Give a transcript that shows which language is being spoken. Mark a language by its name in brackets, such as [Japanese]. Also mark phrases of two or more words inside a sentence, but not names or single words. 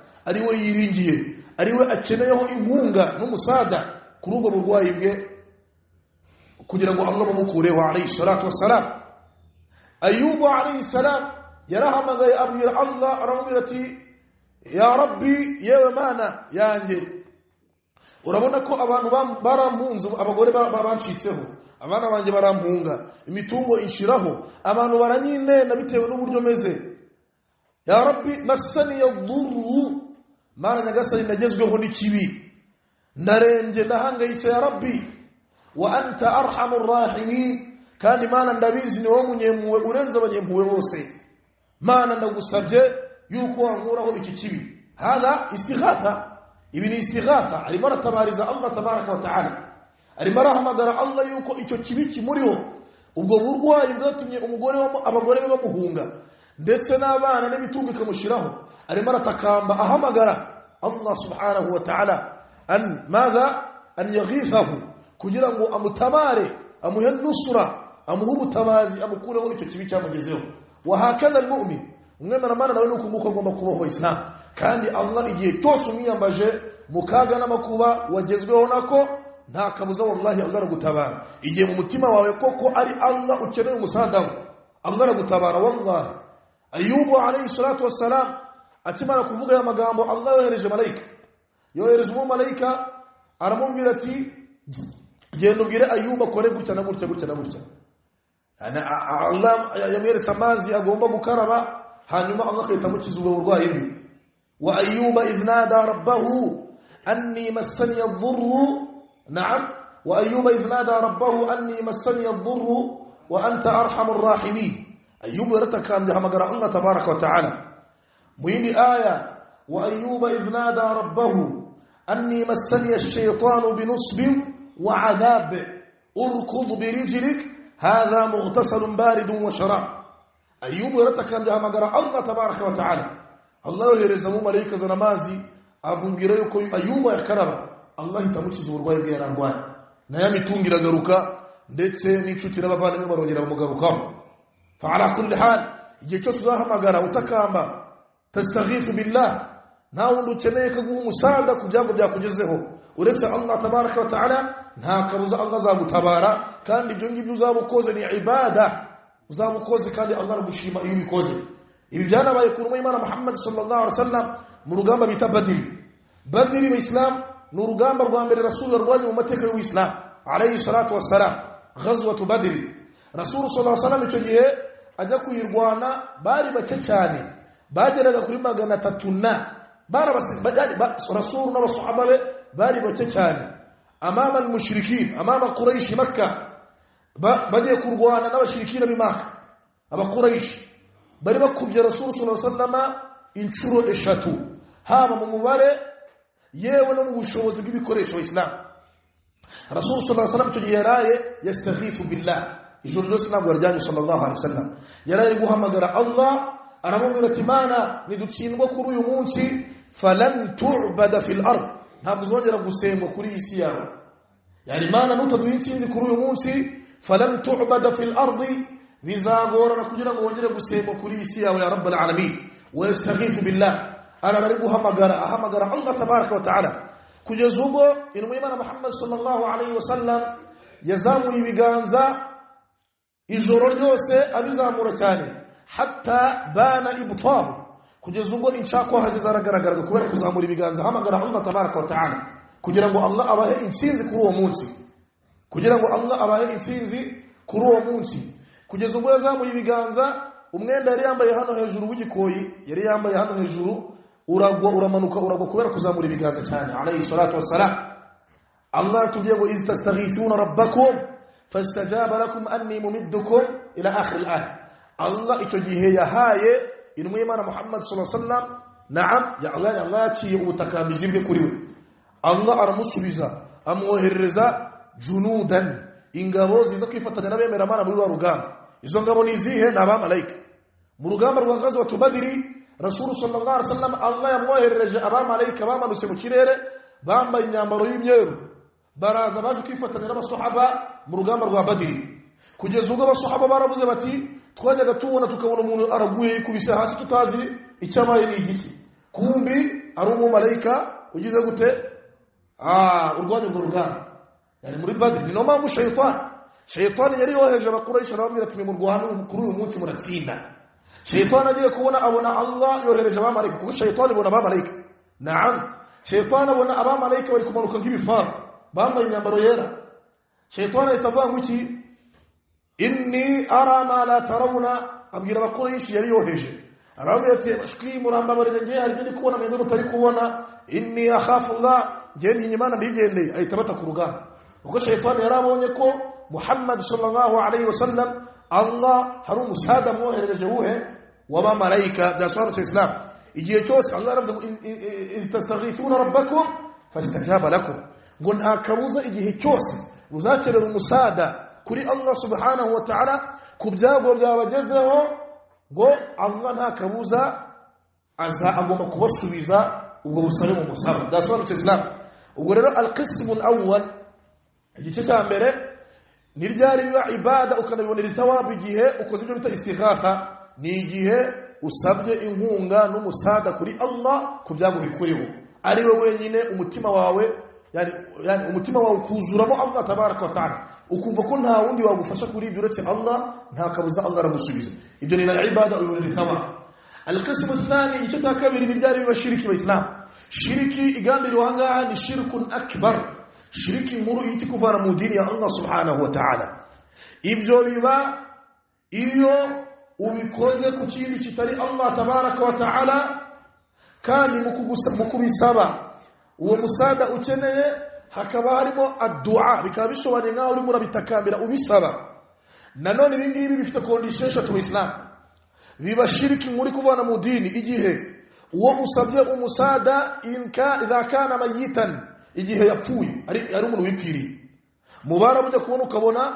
[Kinyarwanda] ari we yiringiye, ari we akeneyeho inkunga n'umusada kuri ubwo burwayi bwe kugira ngo Allah bumukureho [Arabic] عليه الصلاة والسلام. [Kinyarwanda] Ayubu [Arabic] عليه السلام [Kinyarwanda] yarahamagaye abwira Allah, aramubwira ati [Arabic] يا ربي, [Kinyarwanda] yewe mana yanjye, urabona ko abantu barampunze, abagore bancitseho, abana banjye barampunga, imitungo inshiraho, abantu baranyinena bitewe n'uburyo meze. [Arabic] يا ربي مسني الضر, [Kinyarwanda] mana nyagasani nagezweho n'ikibi, narenge ndahangayitse [Arabic] يا ربي وأنت أرحم الراحمين, [Kinyarwanda] kandi mana ndabizi ni wowe munyempuhwe urenze abanyempuhwe bose. Mana ndagusabye yuko wankuraho iki kibi. [Arabic] هذه استغاثة, [Kinyarwanda] ibi ni istighatha, arimo aratabariza [Arabic] الله تبارك وتعالى, [Kinyarwanda] arimo arahamagara Allah yuko icyo kibi kimuriho, ubwo burwayi bwatumye abagore be bamuhunga ndetse n'abana n'imitungo ikamushiraho. Arimo aratakamba ahamagara [Arabic] الله سبحانه وتعالى أن يغيثه, [Kinyarwanda] kugira ngo amutabare, amuhe nusura, amuhe ubutabazi, amukureho icyo kibi cyamugezeho. [Arabic] وهكذا المؤمن, [Kinyarwanda] umwemeramana nawe nuko nguko agomba kubaho Islam. Kandi Allah igihe cyose umwiyambaje mukaga n'amakuba wagezweho nako, nta kabuza wallahi Allah aragutabara. Igihe mu mutima wawe koko ari Allah ukeneye umusada, Allah aragutabara wallahi. Ayubu [Arabic] عليه الصلاة والسلام [Kinyarwanda] akimara kuvuga ya magambo, Allah yohereje malaika, yohereje umumalayika, aramubwira ati genda ubwire Ayubu akore gutya na gutya gutya na gutya. Allah yamweretse amazi agomba gukaraba, hanyuma Allah akahita amukiza ubwo burwayi bwe. [Arabic] وأيوب إذ نادى ربه أني مسني الضر نعم وأيوب إذ نادى ربه أني مسني الضر وأنت أرحم الراحمين. [Kinyarwanda] Ayubu yaratakambye hamagara [Arabic] الله تبارك وتعالى. [Kinyarwanda] Muhindi aya, [Arabic] وأيوب إذ نادى ربه أني مسني الشيطان بنصب وعذاب اركض برجلك هذا مغتسل بارد وشراب. [Kinyarwanda] Ayubu yaratakambye hamagara [Arabic] الله تبارك وتعالى. [Kinyarwanda] Allah yohereza mu malaika zanamazi abungira yuko Ayubu yakaraba, Allah itamukiza uburwayi bwe yararwaye, na yamitungira garuka ndetse n'inshuti n'abavandimwe barongera bamugarukaho. [Arabic] فعلى كل حال, [Kinyarwanda] igihe cyose uzahamagara utakamba [Arabic] تستغيث بالله, [Kinyarwanda] nta wundi ukeneye kaguha umusada ku byago byakugezeho uretse [Arabic] الله تبارك وتعالى, [Kinyarwanda] nta kabuza Allah azagutabara. Kandi ibyo ngibyo uzabukoze ni ibada, uzabukoze kandi Allah aragushima iyo ubikoze. Ibi byanabaye ku ntumwa y'Imana [Arabic] محمد صلى الله عليه وسلم [Kinyarwanda] mu rugamba bita Badr. Badr mu Islam ni urugamba rwa mbere Rasul yarwanye mu mateka y'Islam [Arabic] عليه الصلاة والسلام, غزوة بدر. رسول صلى الله عليه وسلم [Kinyarwanda] icyo gihe ajya kuyirwana bari bake cyane, bageraga kuri 300. Rasul n'abasahaba be bari bake cyane [Arabic] أمام المشركين أمام قريش مكة, [Kinyarwanda] bagiye kurwana n'abashirikina b'Imakka. Aba-Quraysh bari bakubye [Arabic] رسول صلى الله عليه وسلم [Kinyarwanda] inshuro 3, haba mu mubare yewe no mu bushobozi bw'ibikoresho Islam. [Arabic] رسول صلى الله عليه وسلم [Kinyarwanda] icyo gihe yaraye [Arabic] يستغيث بالله, [Kinyarwanda] ijoro ryose ntabwo yaryamye [Arabic] صلى الله عليه وسلم, [Kinyarwanda] yaraye guhamagara Allah, aramubwira ati mana nidutsindwa kuri uyu munsi [Arabic] فلن تعبد في الأرض, [Kinyarwanda] ntabwo uzongera gusengwa kuri iyi si yawe. Yani mana nutaduha intsinzi kuri uyu munsi [Arabic] فلن تعبد في الأرض, [Kinyarwanda] bizagorana kugira ngo wongere gusengwa kuri iyi si yawe [Arabic] يا رب العالمين. ويستغيث بالله, [Kinyarwanda] arari guhamagara [Arabic] الله تبارك وتعالى, [Kinyarwanda] kugeza ubwo intumwa y'Imana [Arabic] محمد صلى الله عليه وسلم [Kinyarwanda] yazamuye ibiganza ijoro ryose abizamura cyane, [Arabic] حتى بان إبطه, [Kinyarwanda] kugeza ubwo inshako zaragaragaraga kubera kuzamura ibiganza hamagara [Arabic] الله تبارك وتعالى, [Kinyarwanda] kugira ngo Allah abahe intsinzi kuri uwo munsi, kugira ngo Allah abahe intsinzi kuri uwo munsi. Kugeza ubwo yazamuye ibiganza, umwenda yari yambaye hano hejuru w'igikoyi, yari yambaye hano hejuru uragwa uramanuka, uragwa kubera kuzamura ibiganza cyane [Arabic] عليه الصلاة والسلام. [Kinyarwanda] Allah tubiye ngo [Arabic] إذ تستغيثون ربكم فاستجاب لكم أني ممدكم إلى آخر الآية. [Kinyarwanda] Allah icyo gihe yahaye intumwa y'Imana [Arabic] محمد صلى الله عليه وسلم, [Kinyarwanda] na'am, ya Allah yaciye ubutakambije bwe kuri we. Allah aramusubiza, amwoherereza junudan, ingabo ziza kwifatanya n'abemera Imana muri wa rugamba. Izo ngabo ni izihe? Ni abamalayika. Mu rugamba rwa [Arabic] غزوة بدر, رسول صلى الله عليه وسلم [Kinyarwanda] Allah yamwoherereje abamalayika bamanutse mu kirere bambaye imyambaro y'imyeru, baraza baje kwifatanya n'abasahaba mu rugamba rwa Badr. Kugeza ubwo abasahaba baravuze bati twajyaga tubona tukabona umuntu araguye yikubise hasi tutazi icyabaye ni igiki, kumbi ari umumarayika ugize gute urwanya urwo rugamba yani muri Badr ni no mpamvu shayitani yari yoheje abakurayisha arababwira ati murwana kuri uyu munsi muratsinda. Shayitani agiye kubona abona Allah yohereje abamarayika kuko shayitani abona abamarayika shayitani abona abamarayika bari kumanuka nk'ibifaru bambaye imyambaro yera. Shayitani itavuga ngo iki [Arabic] إني أرى ما لا ترون [Kinyarwanda] abwira abakurayisha yari yoheje arababwira ati bashwi murambabarire ngiye hari ibyo kubona mwe mutari kubona [Arabic] إني أخاف الله [Kinyarwanda] ngiye nyimana ndigendeye ahita bata ku rugamba kuko shayitani yarabonye ko [Arabic] محمد صلى الله عليه وسلم [Kinyarwanda] Allah hari umusada mwohereje wuhe w'abamarayika byasobanutse Islam igihe cyose Allah aravuze [Arabic] إذ تستغيثون ربكم فاستجاب لكم [Kinyarwanda] ngo nta kabuza igihe cyose muzakerera umusada kuri [Arabic] الله سبحانه وتعالى [Kinyarwanda] ku byago byabagezeho ngo Allah nta kabuza agomba kubasubiza ubwo busabe mu musaba byasobanutse Islam. ubwo rero [Arabic] القسم الأول [Kinyarwanda] igice cya mbere ni ryari biba ibada ukanabibonera thawabu igihe ukoze ibyo bita istighatha ni igihe usabye inkunga n'umusada kuri Allah ku byago bikuriho ari we wenyine umutima wawe yani umutima wawe kuzuramo [Arabic] الله تبارك وتعالى [Kinyarwanda] ukumva ko nta wundi wagufasha kuri ibyo uretse Allah nta kabuza Allah aragusubiza. ibyo ni ibada ubonera thawabu. [Arabic] القسم الثاني [Kinyarwanda] igice cya kabiri biryari biba shiriki wa Islam. shiriki igambiriwe ahangaha ni [Arabic] شرك أكبر [Kinyarwanda] shiriki nkuru iti kuvana mu dini ya [Arabic] الله سبحانه وتعالى. [Kinyarwanda] ibyo biba iyo ubikoze ku kindi kitari [Arabic] الله تبارك وتعالى [Kinyarwanda] kandi mu kubisaba uwo musada ukeneye hakaba harimo addu'a bikaba bishobora nkaho uri murabitakambira ubisaba. nanone ibindi ngibi bifite condition eshatu Islam. biba shiriki muri kuvana mu dini igihe uwo usabye umusada [Arabic] إذا كان ميتا [Kinyarwanda] igihe yapfuye ari umuntu wipfiriye mubara bujya kubona ukabona